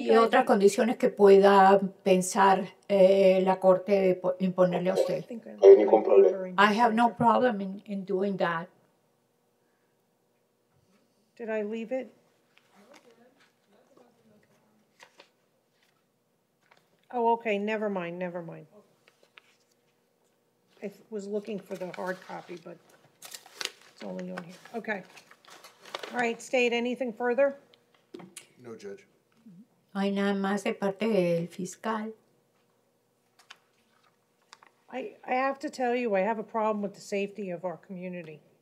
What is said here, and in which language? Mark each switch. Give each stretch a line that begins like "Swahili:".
Spanish: y otras condiciones que pueda pensar la corte de imponerle a usted. No hay ningún problema.
English: I have no problem in doing that. Did I leave it? Oh, okay, never mind, never mind. I was looking for the hard copy, but it's only on here. Okay. All right, State, anything further? No, Judge.
Spanish: No hay nada más de parte del fiscal.
English: I have to tell you, I have a problem with the safety of our community.